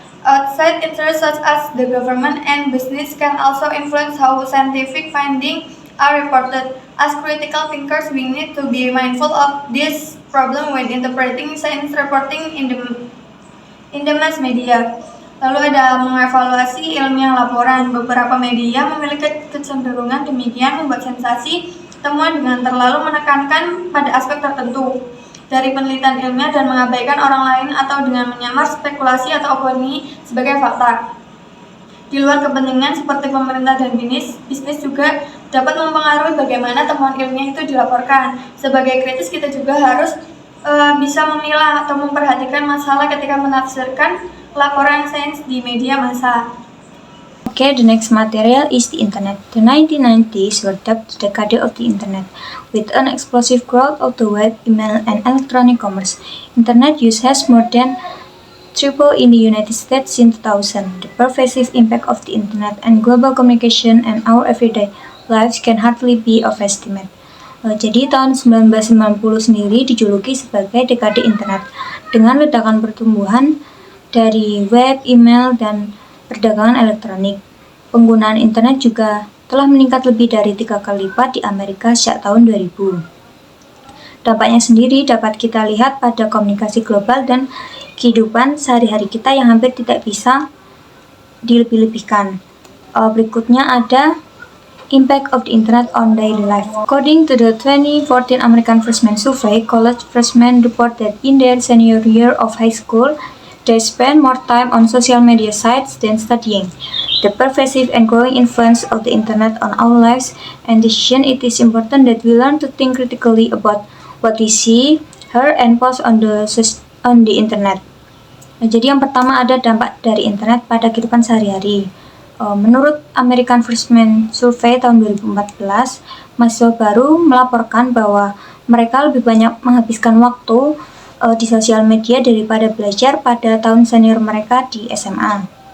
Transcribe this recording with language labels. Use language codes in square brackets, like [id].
[en] Outside interests such as the government and business can also influence how scientific findings are reported. As critical thinkers, we need to be mindful of this problem when interpreting science reporting in the mass media. [id] Lalu ada mengevaluasi ilmiah laporan. Beberapa media memiliki kecenderungan demikian membuat sensasi temuan dengan terlalu menekankan pada aspek tertentu dari penelitian ilmiah dan mengabaikan orang lain atau dengan menyamar spekulasi atau opini sebagai fakta. Di luar kepentingan seperti pemerintah dan bisnis juga dapat mempengaruhi bagaimana temuan ilmiah itu dilaporkan. Sebagai kritis kita juga harus bisa memilah atau memperhatikan masalah ketika menafsirkan laporan sains di media massa. [en] Okay, the next material is the internet. The 1990s were dubbed the decade of the internet. With an explosive growth of the web, email, and electronic commerce, internet use has more than tripled in the United States since 2000. The pervasive impact of the internet and global communication and our everyday lives can hardly be overestimated. [id] Jadi tahun 1990 sendiri dijuluki sebagai dekade internet dengan ledakan pertumbuhan dari web, email, dan perdagangan elektronik. Penggunaan internet juga telah meningkat lebih dari 3 kali lipat di Amerika sejak tahun 2000. Dampaknya sendiri dapat kita lihat pada komunikasi global dan kehidupan sehari-hari kita yang hampir tidak bisa dilebih-lebihkan. Berikutnya ada [en] impact of the internet on daily life. According to the 2014 American Freshman Survey, college freshmen report that in their senior year of high school, they spend more time on social media sites than studying. The pervasive and growing influence of the internet on our lives and decisions, it is important that we learn to think critically about what we see, hear, and post on the internet. [id] Jadi yang pertama ada dampak dari internet pada kehidupan sehari-hari. Menurut American Freshman Survey tahun 2014, mahasiswa baru melaporkan bahwa mereka lebih banyak menghabiskan waktu di sosial media daripada belajar pada tahun senior mereka di SMA.